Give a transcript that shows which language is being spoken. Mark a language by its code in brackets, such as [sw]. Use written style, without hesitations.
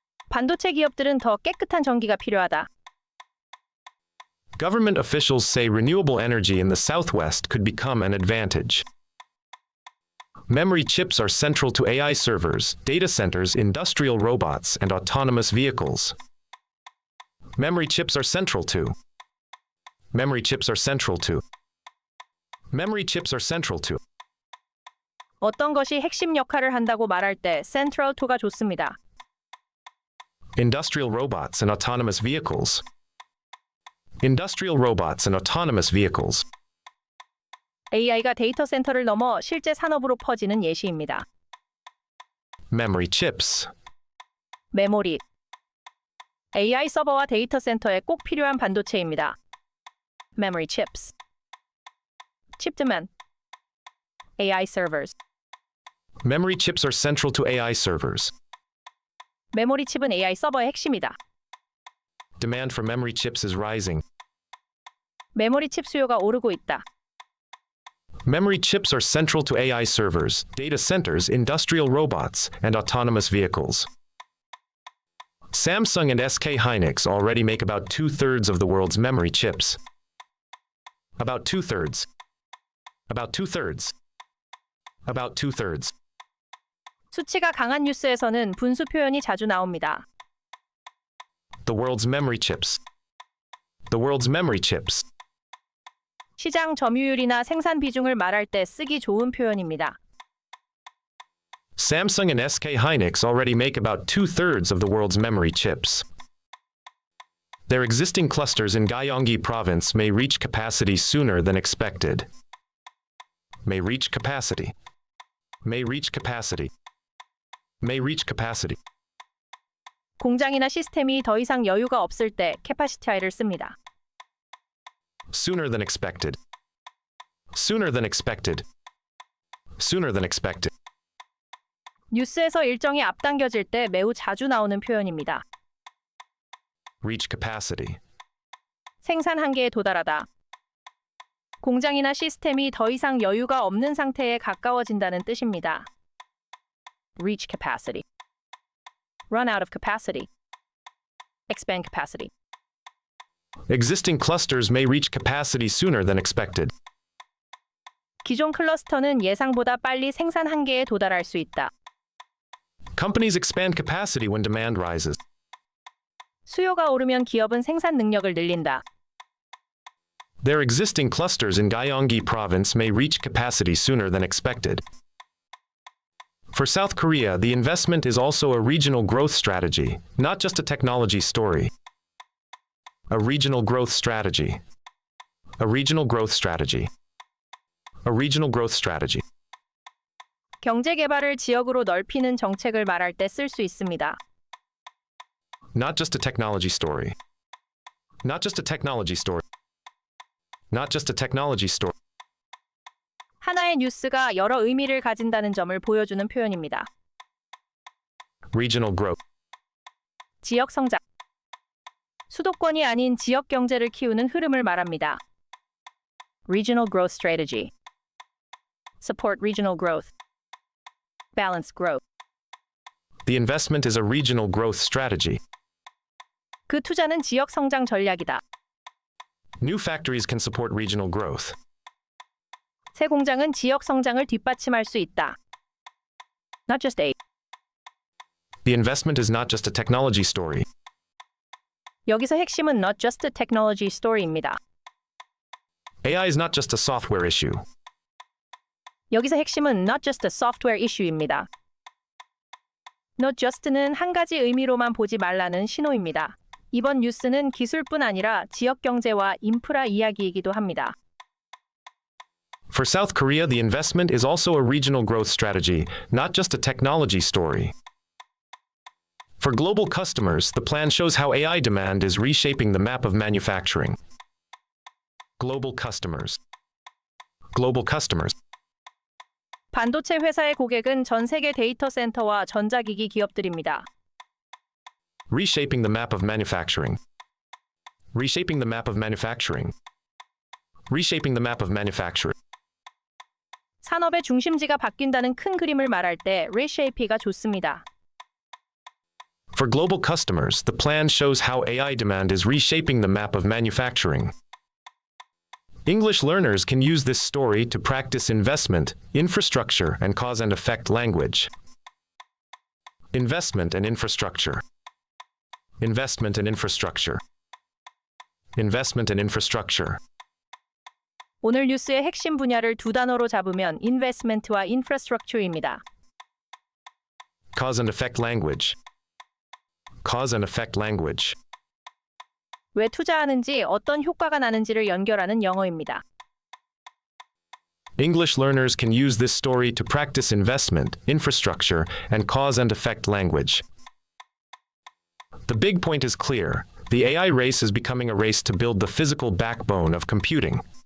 [ko] 반도체 기업들은 더 깨끗한 전기가 필요하다. [en] Government officials say renewable energy in the Southwest could become an advantage. Memory chips are central to AI servers, data centers, industrial robots, and autonomous vehicles. Memory chips are central to. Memory chips are central to. Memory chips are central to. [ko] 어떤 것이 핵심 역할을 한다고 말할 때 [en] central to [ko] 가 좋습니다. [en] Industrial robots and autonomous vehicles. Industrial robots and autonomous vehicles. [ko] AI가 데이터 센터를 넘어 실제 산업으로 퍼지는 예시입니다. [en] Memory chips. [ko] 메모리. AI 서버와 데이터 센터에 꼭 필요한 반도체입니다. [en] Memory chips. Chip demand. AI servers. Memory chips are central to AI servers. [ko] 메모리 칩은 AI 서버의 핵심이다. [en] Demand for memory chips is rising. [ko] 메모리 칩 수요가 오르고 있다. [en] Memory chips are central to AI servers, data centers, industrial robots, and autonomous vehicles. Samsung and SK Hynix already make about 2/3 of the world's memory chips. About 2/3. About 2/3. About 2/3. [ko] 수치가 강한 뉴스에서는 분수 표현이 자주 나옵니다. [en] The world's memory chips. The world's memory chips. [ko] 시장 점유율이나 생산 비중을 말할 때 쓰기 좋은 표현입니다. [en] Samsung and SK Hynix already make about 2/3 of the world's memory chips. Their existing clusters in Gyeonggi province may reach capacity sooner than expected. May reach capacity. May reach capacity. May reach capacity. [ko] 공장이나 시스템이 더 이상 여유가 없을 때 캐파시티를 씁니다. [en] Sooner than expected. Sooner than expected. Sooner than expected. [ko] 뉴스에서 일정이 앞당겨질 때 매우 자주 나오는 표현입니다. [en] Reach capacity. [ko] 생산 한계에 도달하다. 공장이나 시스템이 더 이상 여유가 없는 상태에 가까워진다는 뜻입니다. [en] Reach capacity. Run out of capacity. Expand capacity. Existing clusters may reach capacity sooner than expected. [ko] 기존 클러스터는 예상보다 빨리 생산 한계에 도달할 수 있다. [en] Companies expand capacity when demand rises. [ko] 수요가 오르면 기업은 생산 능력을 늘린다. [en] Their existing clusters in Gyeonggi province may reach capacity sooner than expected. For South Korea, the investment is also a regional growth strategy, not just a technology story. A regional growth strategy. A regional growth strategy. A regional growth strategy. [ko] 경제 개발을 지역으로 넓히는 정책을 말할 때 쓸 수 있습니다. [en] Not just a technology story. Not just a technology story. Not just a technology story. [ko] 하나의 뉴스가 여러 의미를 가진다는 점을 보여주는 표현입니다. [en] Regional growth. [ko] 지역 성장. 수도권이 아닌 지역 경제를 키우는 흐름을 말합니다. [en] Regional growth strategy. Support regional growth. Balance growth. The investment is a regional growth strategy. [ko] 그 투자는 지역 성장 전략이다. [en] New factories can support regional growth. [ko] 새 공장은 지역 성장을 뒷받침할 수 있다. [en] Not just a. The investment is not just a technology story. [ko] 여기서 핵심은 [en] not just a technology story [ko] 입니다. [en] AI is not just a software issue. [ko] 여기서 핵심은 [en] not just a software issue [ko] 입니다. [en] Not just [ko] 는 한 가지 의미로만 보지 말라는 신호입니다. 이번 뉴스는 기술뿐 아니라 지역 경제와 인프라 이야기이기도 합니다. [en] For South Korea, the investment is also a regional growth strategy, not just a technology story. For global customers, the plan shows how AI demand is reshaping the map of manufacturing. Global customers. Global customers. [ko] 반도체 회사의 고객은 전 세계 데이터 센터와 전자기기 기업들입니다. [en] Reshaping the map of manufacturing. Reshaping the map of manufacturing. reshaping the map of manufacturing. [ko] 산업의 중심지가 바뀐다는 큰 그림을 말할 때 reshape가 좋습니다. [en] For global customers, the plan shows how AI demand is reshaping the map of manufacturing. English learners can use this story to practice investment, infrastructure, and cause and effect language. Investment and infrastructure. Investment and infrastructure. Investment and infrastructure. [ko] 오늘 뉴스의 핵심 분야를 두 단어로 잡으면 investment와 infrastructure입니다. [en] Cause and effect language. Cause and effect language. [ko] 왜 투자하는지 어떤 효과가 나는지를 연결하는 영어입니다. [en] English learners can use this story to practice investment, infrastructure, and cause and effect language. The big point is clear. The AI race is becoming a race to build the physical backbone of computing.